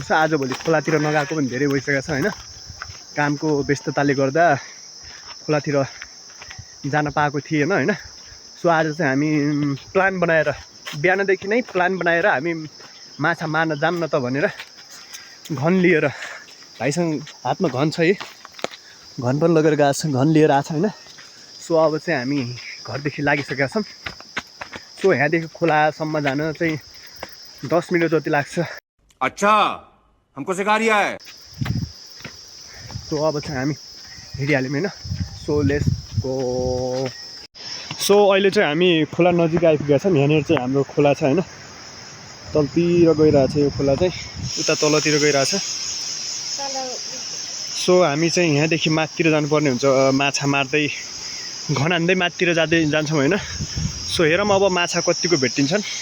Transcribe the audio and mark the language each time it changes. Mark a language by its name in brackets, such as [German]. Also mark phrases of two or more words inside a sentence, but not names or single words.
[Nepali] छ आजभोलि खोलातिर नगएको पनि धेरै भइसकेको छ होइन कामको व्यस्तताले गर्दा खोलातिर जान पाएको थिएन होइन सो आज चाहिँ हामी प्लान बनाएर बिहानदेखि नै प्लान बनाएर हामी माछा मार्न जान्न त भनेर घन लिएर भाइसँग हातमा घन छ है घन पनि लगेर गएको छ घन लिएर आएको छ होइन सो अब चाहिँ हामी घरदेखि लागिसकेका छौँ सो यहाँदेखि खोलासम्म जान चाहिँ 10 मिनट जति लाग्छ [Hindi] अच्छा हमको सिखा रिया है [Nepali] सो अब चाहिँ हामी हिँडिहाल्यौँ होइन सो [English] let's go [Nepali] सो अहिले चाहिँ हामी खोला नजिक आइपुगेका छौँ यहाँनिर चाहिँ हाम्रो खोला छ होइन तलतिर गइरहेछ यो खोला चाहिँ उता तलतिर गइरहेछ सो हामी चाहिँ यहाँदेखि माथितिर जानुपर्ने हुन्छ माछा मार्दै घन हान्दै माथितिर जान्छौँ होइन सो हेरौँ अब माछा कतिको भेटिन्छन्